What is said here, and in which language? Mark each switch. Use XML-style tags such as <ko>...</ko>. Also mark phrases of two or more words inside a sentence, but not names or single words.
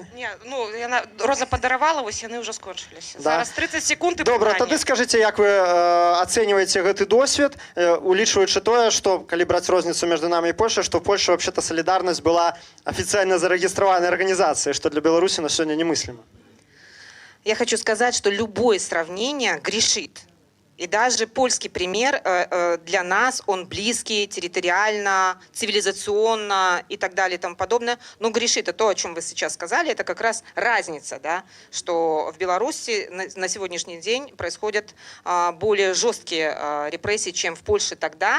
<uk>Ні, ну, Роза подарувала, ось вони вже скончилися. Да. Зараз 30 секунд і добре, питання. тоді скажіть, як ви оцінюєте цей досвід, улічуючи те, що, коли брати різницю між нами і Польщею, що в Польщі, взагалі, солідарність була офіційно зареєстрована організацією, що для Білорусі на сьогодні немислимо.</uk> <ru>Я хочу сказать, что любое сравнение грешит. И даже польский пример для нас, он близкий, территориально, цивилизационно и так далее и тому подобное. Но грешит. Это то, о чем вы сейчас сказали, это как раз разница, да, что в Беларуси на сегодняшний день происходят более жесткие репрессии, чем в Польше тогда.</ru>